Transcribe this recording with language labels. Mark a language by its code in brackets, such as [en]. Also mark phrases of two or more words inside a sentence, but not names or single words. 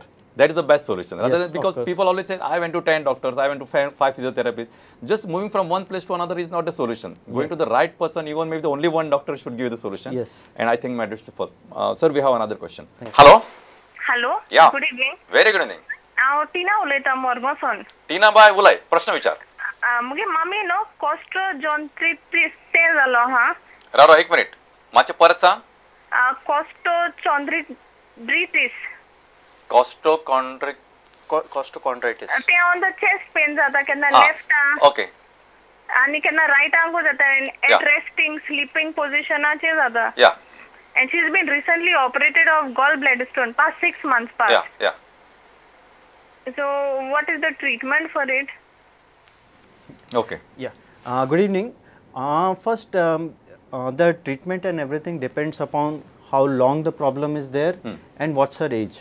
[en] That is the best solution. Rather than, because people always say, I went to 10 doctors, I went to 5 physiotherapists. Just moving from one place to another is not a solution. Going to the right person, even maybe the only one doctor should give you the solution. Yes. And I think my Sir, we have another question. Hello? Hello. Yeah. Good evening. Very good evening. [kok] हांव टिना उलयतां मोरगांवसून. टीना बाय उलय, प्रश्न विचार. मुगे मम्मी न्हू कॉस्ट्रोजॉन्ट्रिटिस ते जालो हा. राव एक मिनिट, मातशें परत सांग. कॉस्ट्रोजॉन्ट्रिटिस. [en] Costochondritis. [kok] ते [en] on the chest pain [kok] जाता केन्ना Ah, लेफ्ट आंग [en] ओके. [kok] आनी केन्ना राईट आंगू जाता [en] Yeah. at resting sleeping [kok] पोजिशनाचेर जाता. [en] या And she's been recently operated of gallbladder stone past 6 months past. या So what is the treatment for it? ओके. Yeah. Good evening. First, the treatment and everything depends upon how long the problem is there and what's her age.